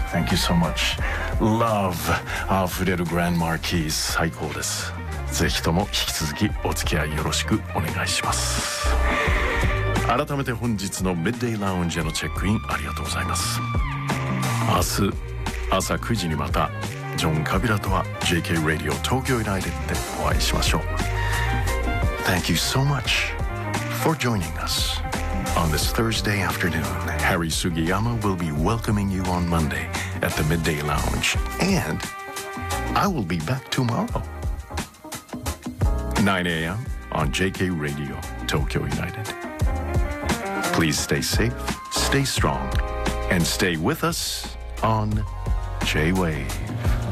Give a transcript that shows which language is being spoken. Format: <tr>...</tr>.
<en>Thank you so much、</en> <ja>Love あふれるグランドマーキー最高です、ぜひとも引き続きお付き合いよろしくお願いします。改めて本日のメッデイラウンジへのチェックインありがとうございます。明日朝9時にまたジョン・カビラとは JK Radio 東京ユナイテッドでお会いしましょう。</ja> <en>Thank you so much for joining us on this Thursday afternoon. Harry Sugiyama will be welcoming you on Monday at the Midday Lounge, and I will be back tomorrow 9 a.m. on JK Radio 東京ユナイテッド。 Please stay safe, stay strong, and stay with us on J-Wave.</en>